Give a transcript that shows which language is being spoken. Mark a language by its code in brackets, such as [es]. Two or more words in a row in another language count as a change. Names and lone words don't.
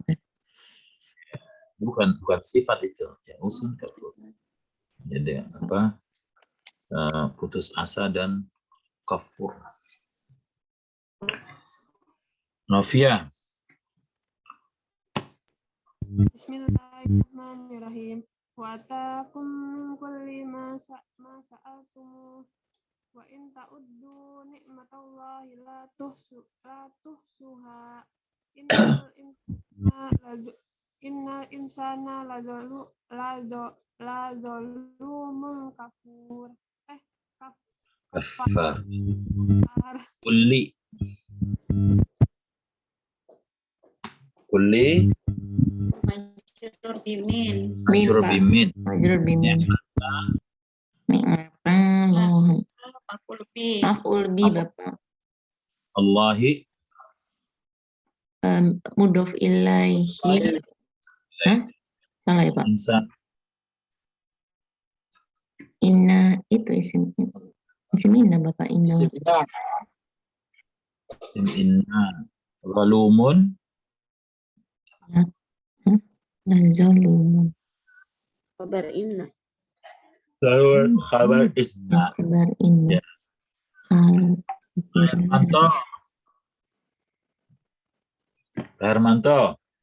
[id] Bukan sifat itu. [ar] يئوس كفور. [id] Jadi apa? Putus asa dan kafur. Novia. [ar] بسم الله الرحمن الرحيم. وآتاكم من كل ما سألتموه وإن تعدوا نعمة الله لا تحصوها. إن الإنسان لظلوم كفار. كفار. كل. مجرور بمن. مجرور بمن. مجرور بمن. نعمة. مفعول به. مفعول به Bapak. Allahi. مضاف إليه. Hah? [id] Salah ya Pak? Insan. Inna itu [ar] اسم إن [id] Bapak, inna. [ar] إن. ظلوم. Lazalumun. خبر إن. خبر إن. خبر إن. [id] Ya. Hermanto. Hermanto.